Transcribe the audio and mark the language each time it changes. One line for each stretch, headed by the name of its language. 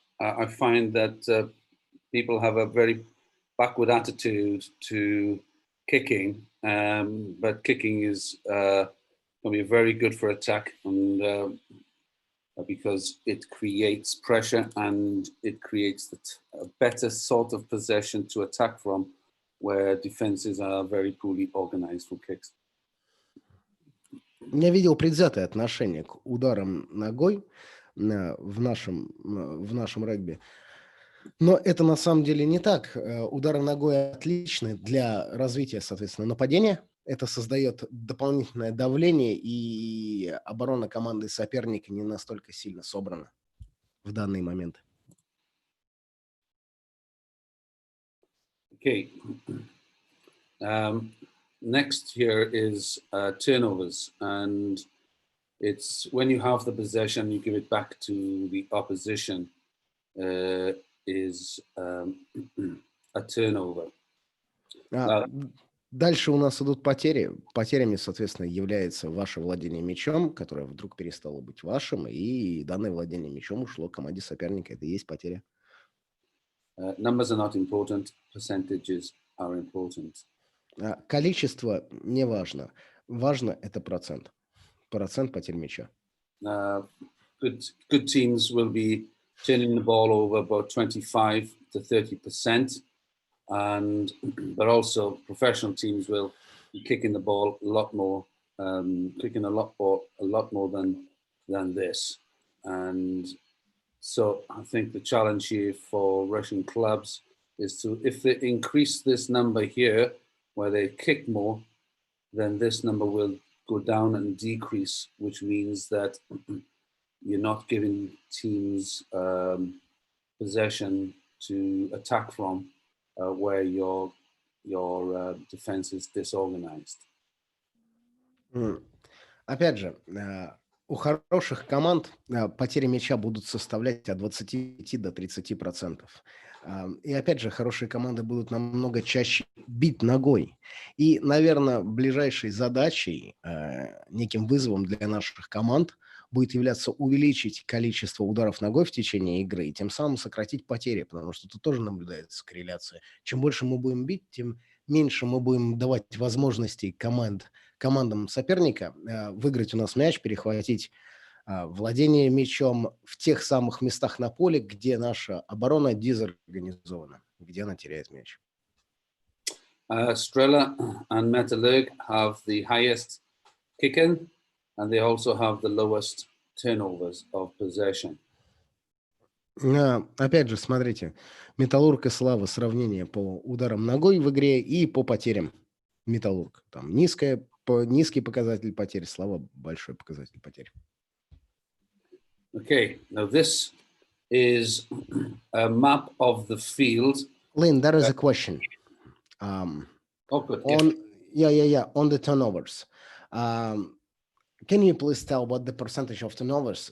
English: I find that people have a very backward attitude to kicking, but kicking is can be very good for attack, and because it creates pressure and it creates a better sort of possession to attack from, where defenses are very poorly organized for kicks.
Russian: Я видел предвзятое отношение к ударам ногой в нашем регби. Но это на самом деле не так. Удары ногой отличны для развития, соответственно, нападения. Это создает дополнительное давление, и оборона команды соперника не настолько сильно собрана в данный момент.
English: Okay. Next here is turnovers, and it's when you have the possession, you give it back to the opposition. Is a turnover.
Russian: Дальше у нас идут потери. Потерями, соответственно, является ваше владение мячом, которое вдруг перестало быть вашим, и данное владение мячом ушло команде соперника. Это и есть потеря.
English: Numbers are not important, percentages are important.
Russian: Количество не важно. Важно это процент. Процент потерь мяча.
English: Good teams will be turning the ball over about 25 to 30%, but also professional teams will be kicking the ball a lot more, kicking a lot more than this. And so I think the challenge here for Russian clubs is to, if they increase this number here, where they kick more, then this number will go down and decrease, which means that you're not giving teams possession to attack from, where your defense is disorganized.
Russian: Опять же, у хороших команд потери мяча будут составлять от 25 до 30%. И опять же, хорошие команды будут намного чаще бить ногой. И, наверное, ближайшей задачей, неким вызовом для наших команд будет являться увеличить количество ударов ногой в течение игры и тем самым сократить потери, потому что тут тоже наблюдается корреляция. Чем больше мы будем бить, тем меньше мы будем давать возможностей командам соперника выиграть у нас мяч, перехватить владение мячом в тех самых местах на поле, где наша оборона дезорганизована, где она теряет мяч.
English: Strela and Metallurg have the highest kick-in, and they also have the lowest turnovers of possession.
Russian: Опять же, смотрите, Металлург и Слава сравнение по ударам ногой в игре и по потерям. Металлург там низкий показатель потерь, Слава большой показатель потерь.
English: Okay, now this is a map of the field. Lynn, there is a question. Good. On the turnovers. Can you please tell what the percentage of turnovers?